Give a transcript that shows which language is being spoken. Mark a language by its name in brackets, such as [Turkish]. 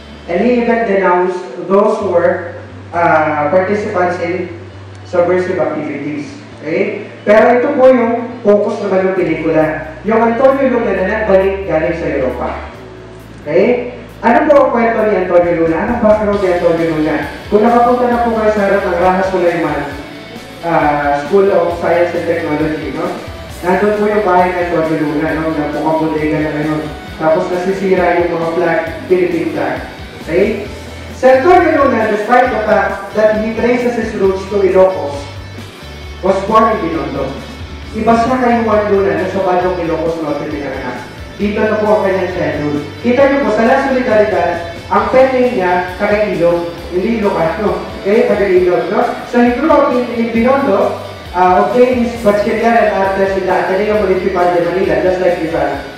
[English] And he even denounced those who were participants in subversive activities. Okay? [Filipino] Pero ito po yung focus naman ng pelikula. Yung Antonio Luna na nagbalik galing sa Europa. Okay? Ano po ang kwento ni Antonio Luna? Anong background ni Antonio Luna? Kung nakapunta na po kayo sa harap ng Raha Sulaiman School of Science and Technology, no? Nandun po yung bahay ni Antonio Luna, no? Na mukhang bodega na ngayon. Tapos nasisira yung mga flag, Philippine flag. Okay? [English] Si Antonio Luna, despite the fact that he traces his roots to Ilocos, was born in Binondo. [Filipino] Iba siya kay Juan Luna na sa Badong Ilocos Norte pinanganak. Dito na po ang kanyang childhood. Kita niyo po, sa La Solidaridad, ang pen name niya, taga-Ilog, hindi Ilocano. Okay, taga-Ilog, no? [English] So he grew up in Binondo, obtained his Bachiller and Artes in the Ateneo Municipal de Manila, just like Rizal.